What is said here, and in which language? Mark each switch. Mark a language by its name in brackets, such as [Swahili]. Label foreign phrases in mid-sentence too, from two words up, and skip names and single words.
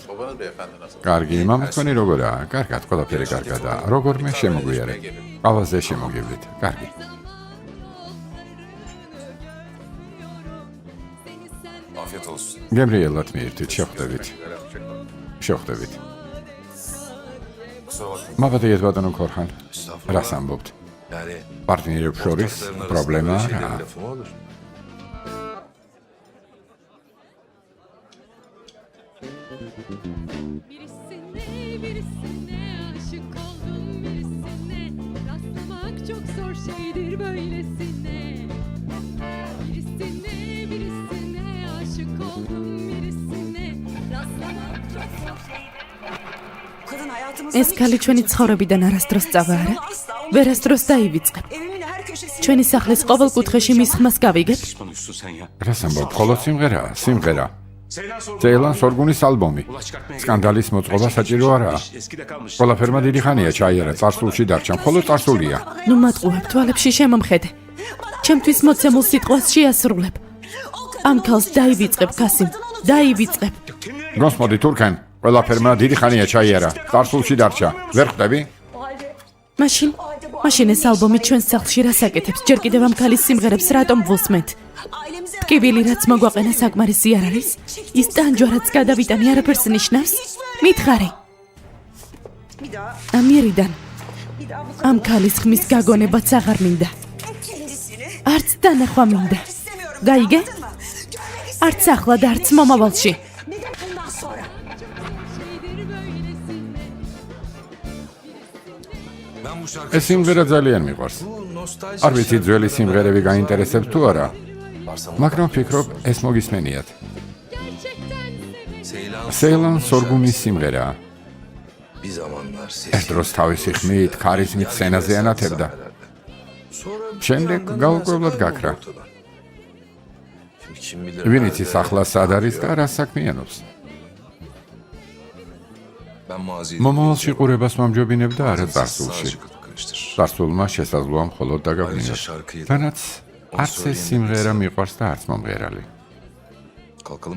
[Georgian] კარგი, მამა თქვენი როგორაა? კარგად, ყველაფერი კარგადაა. როგორმე შემოგვიარე. ყავაზე შემოგივლით. კარგი. [Turkish] Afiyet olsun. [Georgian] გემრიელად მიირთით, შეხვდებით. შეხვდებით. [Turkish] Kusura bakmayın. [Georgian] მოგდიეთ ბატონო ქორხან. [Turkish] Estağfurullah. [Georgian] რას ამბობთ? [Turkish] Yani [Georgian] პარტნიორებს შორის [Turkish] ortaklarının arasında [Georgian] პრობლემა [Turkish] böyle şeylerin [Georgian] არაა. [Turkish] lafı mı olur? Birisine aşık oldum birisine. Rastlamak çok zor şeydir böylesine. Birisine aşık oldum birisine. Rastlamak çok zor şeydir. Kadın hayatımızda [Georgian] ეს ქალი ჩვენი ცხოვრებიდან არასდროს წავა არა? ვერასდროს დაივიწყებ. [Turkish] Evimin her köşesinde [Georgian] ჩვენი სახლის ყოველ კუთხეში მის ხმას გავიგებ. რას ამბობ? მხოლოდ სიმღერაა, სიმღერა. Ceylan Sorgunis ალბომი. სკანდალის მოწყობა საჭირო არაა. ყველაფერმა დიდი ხანია ჩაიარა, წარსულში დარჩა, მხოლოდ წარსულია. ნუ მატყუებ თვალებში შემომხედე. ჩემთვის მოცემულ სიტყვას შეასრულებ. ამ ქალს დაივიწყებ, კასიმ. დაივიწყებ. გოსმოდი თურქენ, ყველაფერმა დიდი ხანია ჩაიარა, წარსულში დარჩა. ვერ ხვდები? მაშინ ეს ალბომი ჩვენს სახლში რას აკეთებს? ჯერ კიდევ ამ ქალის სიმღერებს რატომ ვუსმენთ? [Turkish] ailemize [Georgian] ტკივილი რაც მოგვაყენა საკმარისი არ არის? ის ტანჯვა რაც გადავიტანი არაფერს ნიშნავს? მითხარი. [Turkish] bir daha [Georgian] ამიერიდან [Turkish] bir daha bu [Georgian] ამ ქალის ხმის გაგონებაც აღარ მინდა. [Turkish] kendisini [Georgian] არც დანახვა მინდა. [Turkish] istemiyorum. [Georgian] გაიგე? [Turkish] Anladın mı? Görmek [Georgian] არც ახლა და არც მომავალში. [Turkish] neden bundan sonra? Şeydir böylesine. Ben bu [Georgian] ეს [Turkish] şarkıyı [Georgian] სიმღერა ძალიან მიყვარს. [Turkish] bu nostalji [Georgian] არ ვიცი ძველი სიმღერები გაინტერესებთ თუ არა, [Turkish] varsa [Georgian] მაგრამ ვფიქრობ ეს მოგისმენიათ. [Turkish] Gerçekten severim. [Georgian] Ceylan Sorgunis სიმღერაა. [Turkish] bir zamanlar [Georgian] ერთ დროს თავისი ხმით, ქარიზმით სცენაზე ანათებდა. შემდეგ გაუკვებლად გაქრა. [Turkish] Şimdi kim bilir. [Georgian] ვინ იცის ახლა სად არის და რას საქმიანობს? [Turkish] Ben maziyi [Georgian] მომავალში ყურებას მომჯობინებ და არა წარსულში. [Turkish] Sadece karıştır. [Georgian] წარსულმა შესაძლოა მხოლოდ [Turkish] Ayrıca [Georgian] დაგაგვინოს. [Turkish] şarkıyı [Georgian] თანაც არც ეს სიმღერა მიყვარს და არც მომღერალი. [Turkish] kalkalım mı?